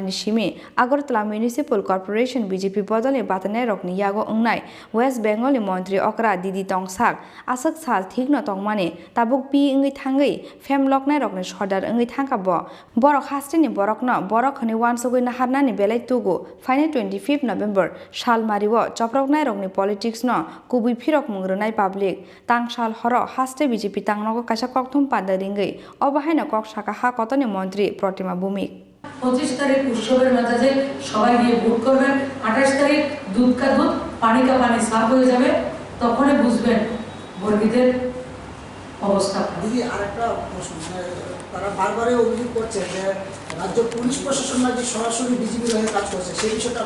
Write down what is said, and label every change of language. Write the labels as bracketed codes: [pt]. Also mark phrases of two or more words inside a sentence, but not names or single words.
[trp] Nishimi Agartala Municipal Corporation BJP Bodole Batane Rokni Yago Ungnai West Bengali Mantri okra Didi Tongsak Asak Sal Thigno Tongmani Tabuk Pi Ingi Tangai Phemloknai Rokni Shodar Ingi Tangabo Borok Hastini Borokno Borok Wan Sogina Harnani Belai Tugu Final 25th November Salmariwo Choproknai Rokni Politics no Kubui Phirokmung Rwnai Public Tang Sal Horo Haste BJP Tangnogo Kasha Kokthum Pada Ringai Obahaina Kokshaka Hakotoni Mantri Pratima Bhowmik [bn] 25 তারিখ উৎসবের মেজাজে সবাই গিয়ে ভোট করবেন 28 তারিখ [hi] दूध का दूध पानी का पानी [bn] সাফ হয়ে যাবে তখনই বুঝবেন বর্গীদের অবস্থা দিদি আরেকটা প্রশ্ন তারা বারবারই অভিযোগ করছে যে রাজ্য পুলিশ প্রশাসন নাকি সরাসরি বিজেপির হয়ে কাজ করছে সেই বিষয়টা